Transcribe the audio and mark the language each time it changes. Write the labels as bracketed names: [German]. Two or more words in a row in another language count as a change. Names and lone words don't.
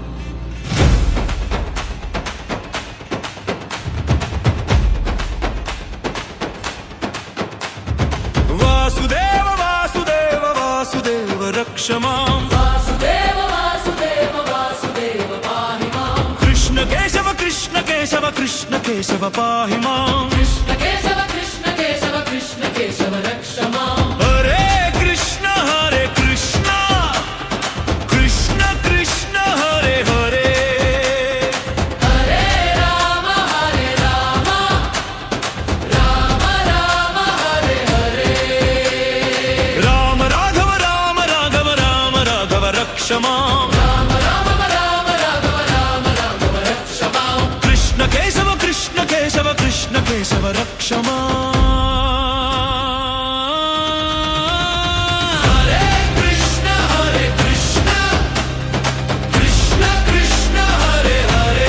[Sanskrit] वासुदेव वासुदेव वासुदेव रक्ष माम्। वासुदेव वासुदेव वासुदेव पाहि माम्। कृष्ण केशव कृष्ण केशव कृष्ण केशव पाहि माम्। कृष्ण केशव कृष्ण केशव कृष्ण केशव रक्ष माम्। हरे कृष्ण कृष्ण कृष्ण हरे हरे। हरे राम राम राम हरे हरे। राम राघव राम राघव राम राघव रक्ष माम्। राम राघव रक्ष माम्। कृष्ण केशव कृष्ण केशव कृष्ण केशव रक्ष माम्। हरे कृष्ण कृष्ण कृष्ण हरे हरे।